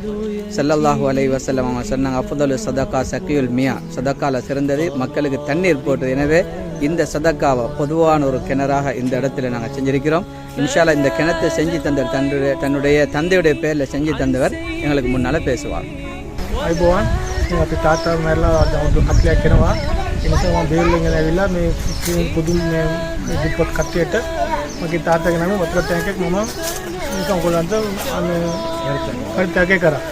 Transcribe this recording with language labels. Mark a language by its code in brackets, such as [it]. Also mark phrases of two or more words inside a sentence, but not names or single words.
[ar] صلى الله عليه وسلم [ta] அவங்க சொன்னாங்க, [ar] أفضل الصدقة سقي الماء, [ta] சதக்காவில் சிறந்தது மக்களுக்கு தண்ணீர் போட்டது. எனவே இந்த சதக்காவை பொதுவான ஒரு கிணறாக இந்த இடத்துல நாங்கள் செஞ்சிருக்கிறோம். [ar] إن شاء الله [ta] இந்த கிணத்தை செஞ்சு தந்தவர் தன்னுடைய தந்தையுடைய பேரில் செஞ்சு தந்தவர் எங்களுக்கு முன்னால் பேசுவார். [si] අයිබෝවන් අපි තාත්තා මැරලා අවුරුදු 40ක් වෙනවා. ඒ නිසා මම බේරුවෙන් ඇවිල්ලා මේ පුදුම මේ දුප්පත් කට්ටියට මගේ තාත්තගේ නම වතුර ටැංකියක් මම නිකන් ඔයගොල්ලන්ට පරිත්‍යාගය කරා.